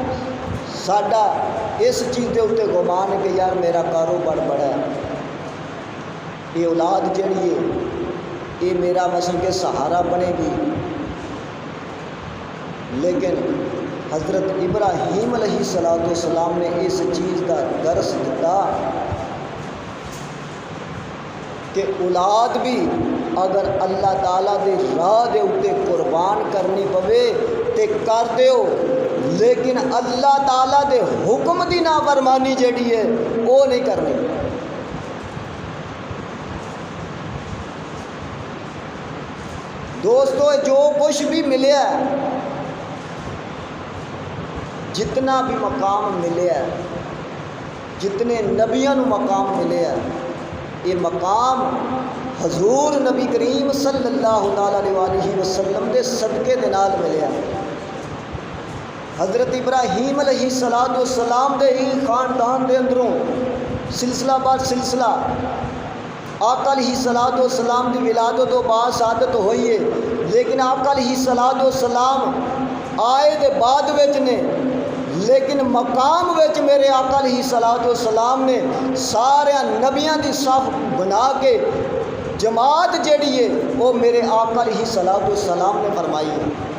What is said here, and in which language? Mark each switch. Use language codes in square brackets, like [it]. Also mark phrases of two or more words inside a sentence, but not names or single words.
[pa] ساڈا اس چیز دے اتے گمان ہے کہ یار میرا کاروبار بڑا ہے، یہ اولاد جڑی ہے یہ میرا مثلا کہ سہارا بنے گی۔ لیکن حضرت ابراہیم [ar] علیہ السلام [pa] نے اس چیز کا درس دیتا کہ اولاد بھی اگر اللہ تعالیٰ دے راہ دے اتے قربان کرنی پوے تے کر دیو، لیکن اللہ تعالیٰ دے حکم دی نافرمانی جڑی ہے وہ نہیں کرنی۔ دوستو جو کچھ بھی ملیا ہے، جتنا بھی مقام ملیا ہے، جتنے نبیوں نو مقام ملیا ہے، یہ مقام حضور نبی کریم [ar] صلی اللہ علیہ وسلم [pa] دے صدقے دے نال ملیا ہے۔ حضرت ابراہیم [ar] علیہ السلام [pa] دے ہی خاندان دے اندروں سلسلہ بار سلسلہ آقا [ar] علیہ السلام [pa] دی ولادت و باسعادت ہوئی ہے، لیکن آقا [ar] علیہ السلام [pa] آئے دے بعد وچ نے، لیکن مقام وچ میرے آقا [ar] علیہ السلام [pa] نے سارے نبیاں دی صف بنا کے جماعت جیڑی ہے وہ میرے آقا [ar] علیہ السلام [pa] نے فرمائی ہے۔